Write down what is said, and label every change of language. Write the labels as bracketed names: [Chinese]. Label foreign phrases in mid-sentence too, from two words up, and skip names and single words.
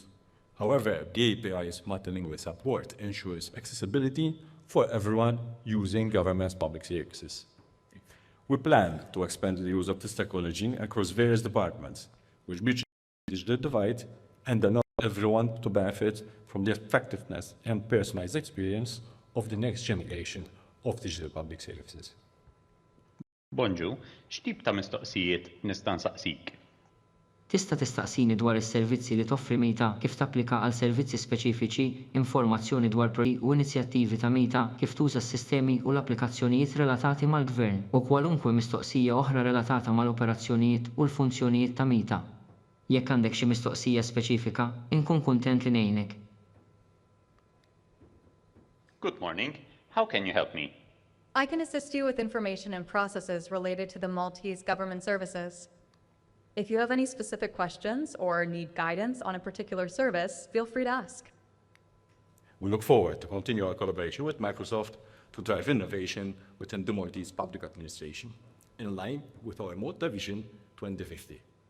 [English] However, the API's multilingual support ensures accessibility for everyone using government's public services. We plan to expand the use of this technology across various departments, which bridges the digital divide and allow everyone to benefit from the effectiveness and personalized experience of the next generation of digital public services. [Maltese] Bonġu, x'tip ta' mistoqsijiet nista' nsaqsik? Tista' tistaqsini dwar is-servizzi li toffri Mita kif tapplika għal servizzi speċifiċi, informazzjoni dwar proġetti u inizjattivi ta' Mita kif tuża s-sistemi u l-applikazzjonijiet relatati mal-Gvern u kwalunkwe mistoqsija oħra relatata mal-operazzjonijiet u l-funzjonijiet ta' Mita. Jekk għandek xi mistoqsija speċifika, inkun kuntent li ngħinek. [English] Good morning. How can you help me? I can assist you with information and processes related to the Maltese government services. If you have any specific questions or need guidance on a particular service, feel free to ask. We look forward to continue our collaboration with Microsoft to drive innovation within the Maltese public administration, in line with our Malta Vision 2050.